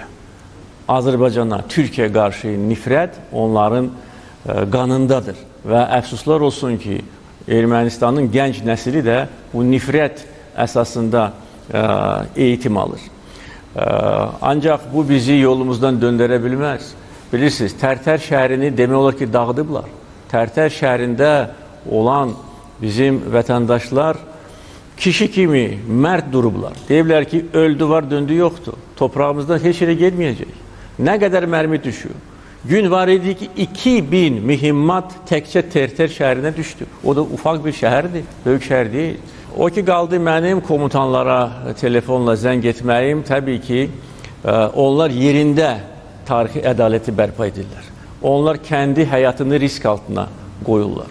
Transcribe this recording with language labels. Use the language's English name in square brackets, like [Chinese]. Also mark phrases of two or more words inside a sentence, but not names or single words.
[Azerbaijani] Azerbaycan'a, Türkiye karşı nifret onların qanındadır. Ve əfsuslar olsun ki Ermənistanın genç nesili de bu nifret esasında eğitim alır. [Turkish] Ancak bu bizi yolumuzdan döndürebilmez. [Azerbaijani] Bilirsiniz, Tərtər şəhərini demək olar ki dağıdıblar. Tərtər şəhərində olan bizim vətəndaşlar kişi kimi mərd durublar. Deyiblər ki öldü var, döndü yoktu. Toprağımızdan heç yerə getməyəcək. [Turkish] Ne kadar mermi düşüyor? [Azerbaijani] Gün var idi ki 2000 mühimmat təkcə Terter şəhərinə düşdü. O da ufak bir şəhərdir, böyük şəhər deyil. O ki qaldı mənim komutanlara telefonla zəng etməyim, təbii ki, onlar yerində tarixi ədaləti bərpa edirlər. Onlar kəndi həyatını risk altına qoyurlar.